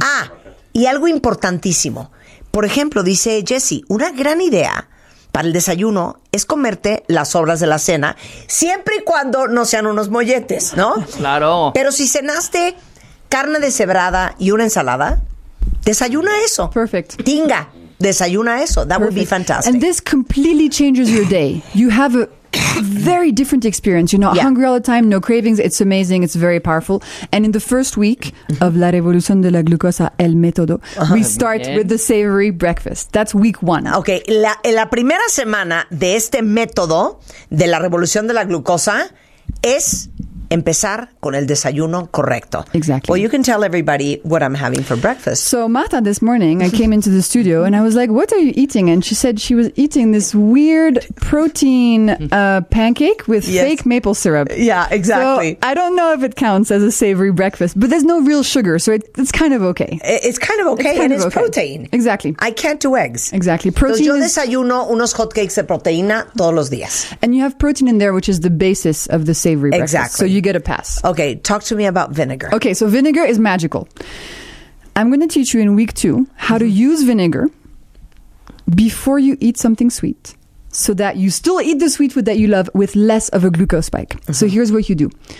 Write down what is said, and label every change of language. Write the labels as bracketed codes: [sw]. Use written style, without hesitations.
[es] Ah, y algo importantísimo. Por ejemplo, dice Jessie, una gran idea para el desayuno es comerte las sobras de la cena, siempre y cuando no sean unos molletes, ¿no? Claro. Pero si cenaste carne deshebrada y una ensalada, desayuna eso. [en] Perfect. [es] Tinga. Desayuna eso. [en] That would be fantastic. And this completely changes your day. You have a very different experience. You're not hungry all the time, no cravings. It's amazing. It's very powerful. And in the first week of La Revolución de la Glucosa, El Método, we start with the savory breakfast. That's week one. Okay. [es] La primera semana de este método de La Revolución de la Glucosa es empezar con el desayuno correcto. [en] Exactly. Well, you can tell everybody what I'm having for breakfast. So, Martha, this morning, I came into the studio and I was like, what are you eating? And she said she was eating this weird protein pancake with fake maple syrup. Yeah, exactly. So, I don't know if it counts as a savory breakfast, but there's no real sugar, so it's kind of okay. It's kind of okay, it's protein. Exactly. I can't do eggs. Exactly. Protein. [es] Entonces, yo desayuno unos hot cakes de proteína todos los días. [en] And you have protein in there, which is the basis of the savory breakfast. Exactly. So you get a pass. Okay, talk to me about vinegar. Okay, so vinegar is magical. I'm going to teach you in week two how to use vinegar before you eat something sweet so that you still eat the sweet food that you love with less of a glucose spike. Mm-hmm. So here's what you do.